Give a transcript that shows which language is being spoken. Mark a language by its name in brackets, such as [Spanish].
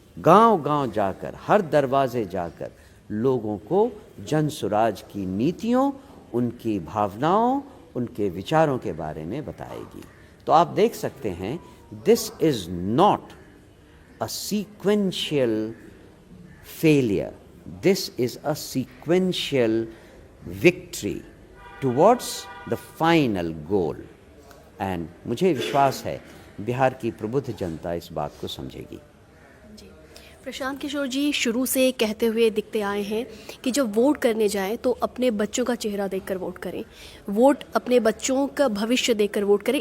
[Hindi] गांव-गांव जाकर, हर दरवाजे जाकर लोगों को जन सुराज की नीतियों, उनकी भावनाओं, उनके विचारों के बारे में बताएगी। तो आप देख सकते हैं, [English] This is not a sequential failure. This is a sequential victory towards the final goal. [Hindi] And मुझे विश्वास है बिहार की प्रबुद्ध जनता इस बात को समझेगी। जी, प्रशांत किशोर जी शुरू से कहते हुए दिखते आए हैं कि जब वोट करने जाएं तो अपने बच्चों का चेहरा देखकर वोट करें, वोट अपने बच्चों का भविष्य देखकर वोट करें।